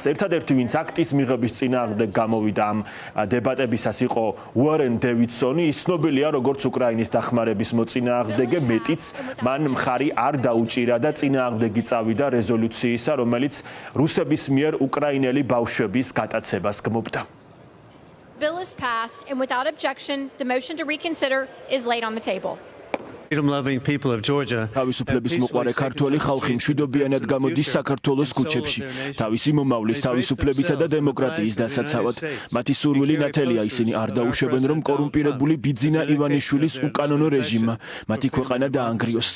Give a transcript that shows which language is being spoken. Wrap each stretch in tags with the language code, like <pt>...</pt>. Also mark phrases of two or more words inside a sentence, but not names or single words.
<ka>ერთადერთი, ვინც აქტის მიღების წინააღმდეგ გამოვიდა ამ დებატებისას, იყო უორენ დევიდსონი. ის ცნობილია როგორც უკრაინის დახმარების მოწინააღმდეგე, მეტიც მან მხარი არ დაუჭირა და წინააღმდეგი წავიდა რეზოლუციისა, რომელიც რუსების მიერ უკრაინელი ბავშვების გატაცებას გმობდა.</ka> <en>Bill is passed, and without objection, the motion to reconsider is laid on the table.</en> <ka>თავისუფლების მოყვარე ქართველი ხალხი მშვიდობიანად გამოდის საქართველოს ქუჩებში, თავისი მომავლის, თავისუფლებისა და დემოკრატიის დასაცავად. მათი სურვილი ნათელია, ისინი არ დაუშვებენ, რომ კორუმპირებული ბიძინა ივანიშვილის უკანონო რეჟიმმა მათი ქვეყანა დაანგრიოს.</ka>